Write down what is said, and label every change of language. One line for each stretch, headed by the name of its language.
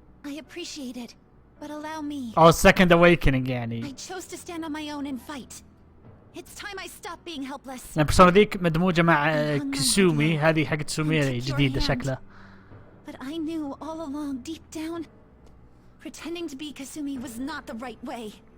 English: I appreciate it, but allow me. Oh, second awakening يعني. I chose to stand on my own and fight. It's time I stop being helpless.
Arabic: البيرسونا ذيك مدموجة مع كسومي، هذه حقت سوميري جديدة شكلها.
English: But I knew all along deep down, pretending to be Kasumi was not the right way.